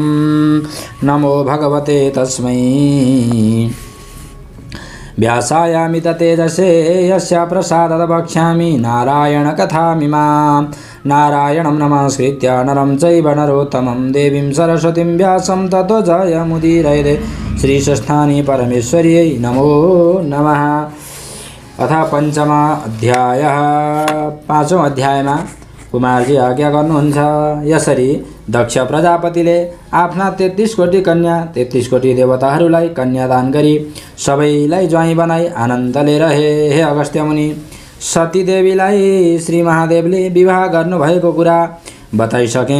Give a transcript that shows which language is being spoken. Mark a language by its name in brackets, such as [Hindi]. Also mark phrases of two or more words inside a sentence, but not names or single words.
[Sanskrit] नमो भगवते तस्मै व्यासायामित तेजसे यस्य प्रसादत वक्ष्यामि नारायणकथामिमां। नारायणं नमस्कृत्य नरं चैव नरोत्तमं देवीं सरस्वतीं व्यासं ततो जयमुदीरयते। श्रीस्वस्थानी परमेश्वर्यै नमो नमः। अथ पञ्चम अध्यायः। [Nepali] 5औं अध्यायमा कुमारजी आज्ञा गर्नुहुन्छ। यसरी दक्ष प्रजापतिले आफ्ना 33 कोटी कन्या 33 कोटी देवताहरूलाई कन्यादान गरी सबैलाई ज्वाइँ बनाई आनन्दले रहे। हे अगस्त्य मुनि, सती देवीलाई श्री महादेवले विवाह गर्नुभएको कुरा बताइसके।